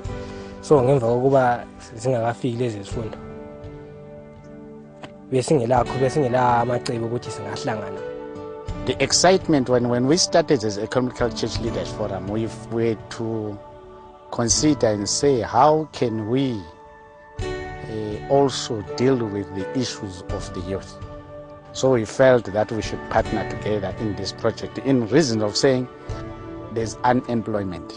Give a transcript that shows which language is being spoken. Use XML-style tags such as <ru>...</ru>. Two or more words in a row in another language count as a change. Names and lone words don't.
<nd>So ngemva kokuba zingakafiki lezi zifundo besingela amacebo ukuthi singahlangana.</nd> <en>The excitement when we started as Economical Church Leaders Forum, we were to consider and say, how can we also deal with the issues of the youth? So we felt that we should partner together in this project, in reason of saying there's unemployment.</en>